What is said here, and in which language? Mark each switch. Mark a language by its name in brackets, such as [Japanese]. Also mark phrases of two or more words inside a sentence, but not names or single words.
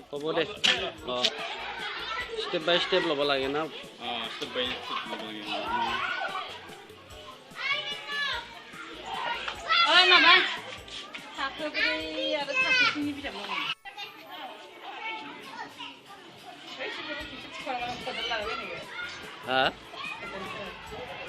[Assamese] হ'ব দে [English] step by step [Assamese] ল'ব লাগে না [English] step by step [Assamese] ল'ব লাগে [Bodo] ओइ माबा थाखोब्रै आरो थाखोस्नि बिजाब नांगौ हा